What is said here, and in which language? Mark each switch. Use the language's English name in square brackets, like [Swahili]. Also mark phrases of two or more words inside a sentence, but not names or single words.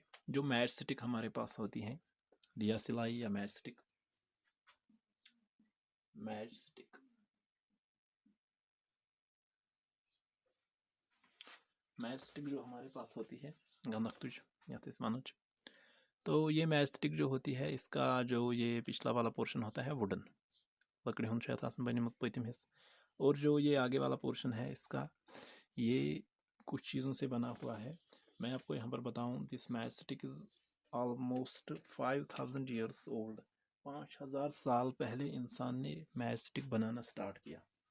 [Hindi] जो मैच स्टिक हमारे पास होती हैं, दिया सिलाई या मैच स्टिक, मैच स्टिक मैच स्टिक जो हमारे पास होती है गंदख्तुज या तिस्मानुज, तो ये मैच स्टिक जो होती है इसका जो ये पिछला वाला पोर्शन होता है वुडन, [Kashmiri] लकड़ी हुन बनिमुत पतिम हिस्स, [Hindi] और जो ये आगे वाला पोर्शन है इसका ये कुछ चीज़ों से बना हुआ है। मैं आपको यहाँ पर बताऊँ, [English] This match stick is almost 5000 years old. [Hindi] 5000 साल पहले इंसान ने मैच स्टिक बनाना स्टार्ट किया।